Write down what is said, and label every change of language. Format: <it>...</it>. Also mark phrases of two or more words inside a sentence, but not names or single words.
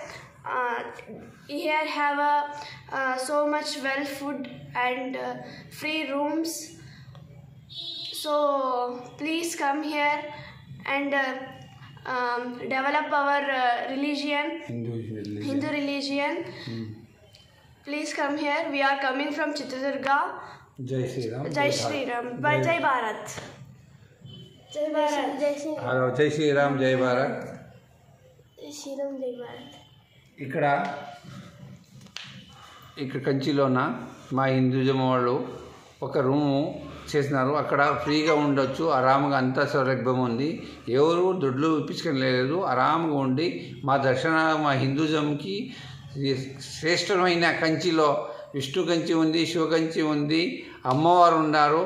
<en>Here have so much well food and free rooms. So please come here and develop our religion, Hindu religion. Please come here. We are coming from Chitradurga.</en> <hi>जय श्री राम. जय श्री राम। जय भारत। जय भारत। जय श्री राम. Hello, जय श्री राम, जय भारत. जय श्री राम, जय भारत.</hi> <te>ఇక్కడ కంచిలోన మా హిందూజం వాళ్ళు ఒక రూము చేసినారు. అక్కడ ఫ్రీగా ఉండొచ్చు, ఆరాముగా అంతా సౌలభ్యం ఉంది. ఎవరు దుడ్లు ఇప్పించుకొని లేదు, ఆరాముగా ఉండి మా మా హిందూజంకి శ్రేష్టమైన కంచిలో విష్ణు కంచి ఉంది, శివకంచి ఉంది, అమ్మవారు ఉన్నారు.</te>